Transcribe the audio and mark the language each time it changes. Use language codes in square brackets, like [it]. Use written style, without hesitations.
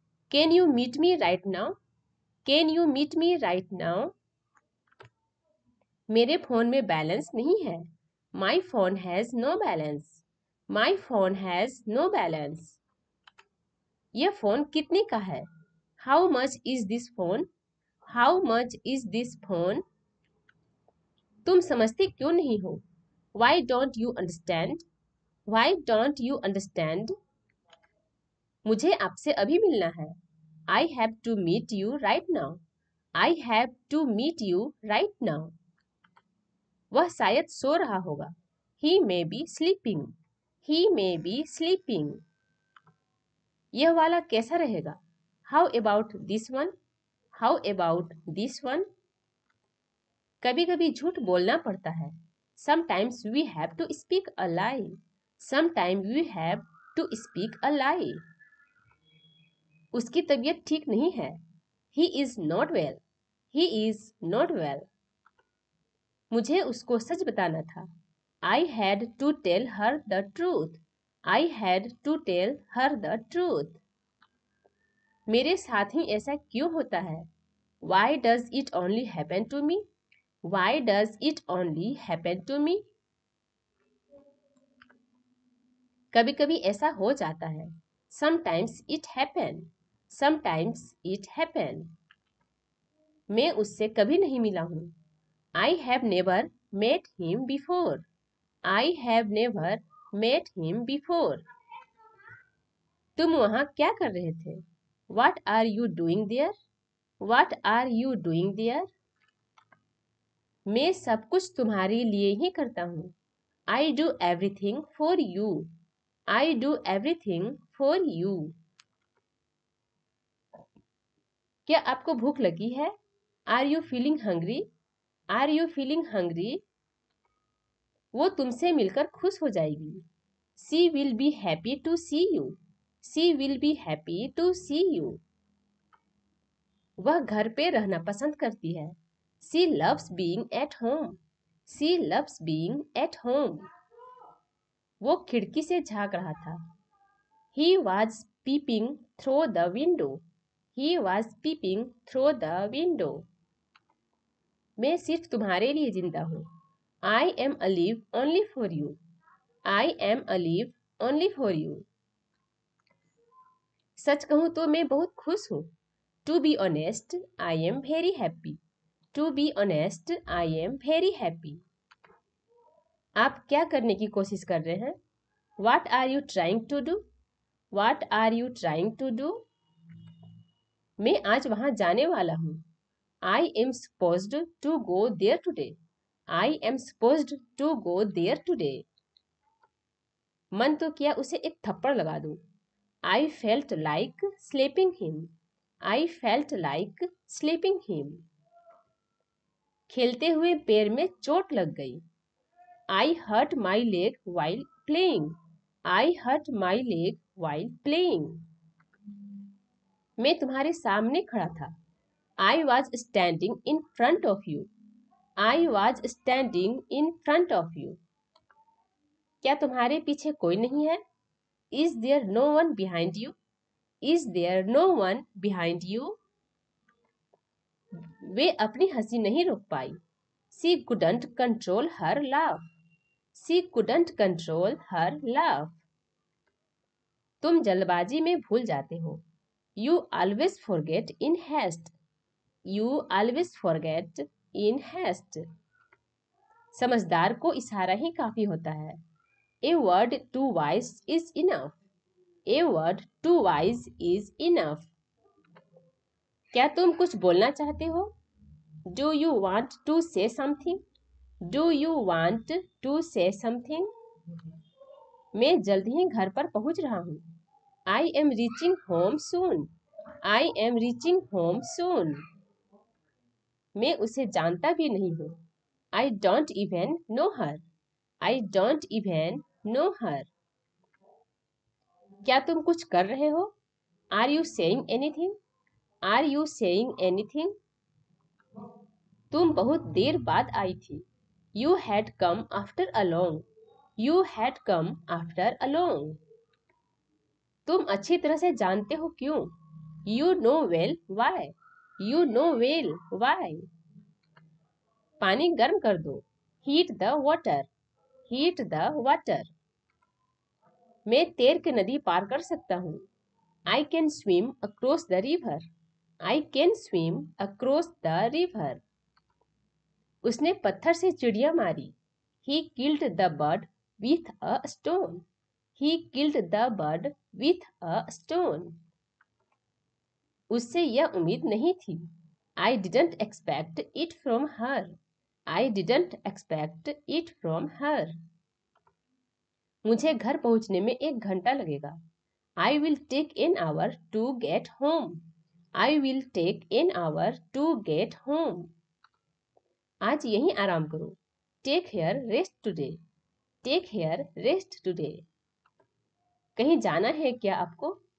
[en] Can you meet me right now? Can you meet me right now? [hi] मेरे phone में balance नहीं है। [en] My phone has no balance. My phone has no balance. [hi] यह phone कितने का है? [en] How much is this phone? How much is this phone? [hi] तुम समझते क्यों नहीं हो? [en] Why don't you understand? Why don't you understand? [hi] मुझे आपसे अभी मिलना है। [en] I have to meet you right now. I have to meet you right now. [hi] वह शायद सो रहा होगा। [en] He may be sleeping. He may be sleeping. [hi] यह वाला कैसा रहेगा? [en] How about this one? How about this one? [hi] कभी कभी झूठ बोलना पड़ता है। [en] Sometimes we have to speak a lie. Sometimes we have to speak a lie. [hi] उसकी तबीयत ठीक नहीं है। [en] He is not well. He is not well. [hi] मुझे उसको सच बताना था। [en] I had to tell her the truth. I had to tell her the truth. [hi] मेरे साथ ही ऐसा क्यों होता है? [en] Why does it only happen to me? Why does it only happen to me? [hi] कभी कभी ऐसा हो जाता है। [en] Sometimes it happen. Sometimes it happen. [hi] मैं उससे कभी नहीं मिला हूँ। [en] I have never met him before. I have never met him before. [hi] तुम वहाँ क्या कर रहे थे? [en] What are you doing there? What are you doing there? [hi] मैं सब कुछ तुम्हारे लिए ही करता हूँ। [en] I do everything for you. I do everything for you. [hi] क्या आपको भूख लगी है? [en] Are you feeling hungry? Are you feeling hungry? [hi] वो तुमसे मिलकर खुश हो जाएगी। [en] She will be happy to see you. She will be happy to see you. [hi] वह घर पे रहना पसंद करती है। [en] She loves being at home. She loves being at home. [hi] वो खिड़की से झांक रहा था। [en] He was peeping through the window. He was peeping through the window. [hi] मैं सिर्फ तुम्हारे लिए जिंदा हूँ। [en] I am alive only for you. I am alive only for you. [hi] सच कहूँ तो मैं बहुत खुश हूँ। [en] To be honest, I am very happy. To be honest, I am very happy. [hi] आप क्या करने की कोशिश कर रहे हैं? [en] What are you trying to do? What are you trying to do? [hi] मैं आज वहां जाने वाला हूँ। [en] I am supposed to go there today. I am supposed to go there today. [hi] मन तो किया उसे एक थप्पड़ लगा दूं। [en] I felt like slapping him. I felt like slapping him. [hi] खेलते हुए पैर में चोट लग गई। [en] I hurt my leg while playing. I hurt my leg while playing. [hi] मैं तुम्हारे सामने खड़ा था. [en] I was standing in front of you. I was standing in front of you. [hi] क्या तुम्हारे पीछे कोई नहीं है? [en] Is there no one behind you? Is there no one behind you? [hi] वे अपनी हंसी नहीं रोक पाई. [en] She couldn't control her laugh. She couldn't control her laugh. [hi] तुम जल्दबाजी में भूल जाते हो. [en] You always forget in haste. You always forget in haste. [hi] समझदार को इशारा ही काफी होता है. [en] A word too wise is enough. A word too wise is enough. [hi] क्या तुम कुछ बोलना चाहते हो? [en] Do you want to say something? Do you want to say something? [hi] मैं जल्द ही घर पर पहुंच रहा हूँ. [en] I am reaching home soon. I am reaching home soon. [hi] मैं उसे जानता भी नहीं हूँ. [en] I don't even know her. I don't even know her. [hi] क्या तुम कुछ कर रहे हो? [en] Are you saying anything? Are you saying anything? [hi] तुम बहुत देर बाद आई थी. [en] You had come after a long. You had come after a long. [hi] तुम अच्छी तरह से जानते हो क्यों? [en] You know well why. You know well why. [hi] पानी गर्म कर दो. [en] Heat the water. Heat the water. [hi] मैं तैर के नदी पार कर सकता हूँ. [en] I can swim across the river. I can swim across the river. [hi] उसने पत्थर से चिड़िया मारी. [en] He killed the bird with a stone. He killed the bird with a stone. [hi] उससे यह उम्मीद नहीं थी. [en] I didn't expect it from her. I didn't expect it from her. [hi] मुझे घर पहुंचने में 1 घंटा लगेगा. [en] I will take an hour to get home. I will take an hour to get home. [hi] आज यहीं आराम करो. [en] Take here rest today. Take here rest today. [hi] कहीं जाना है क्या आपको?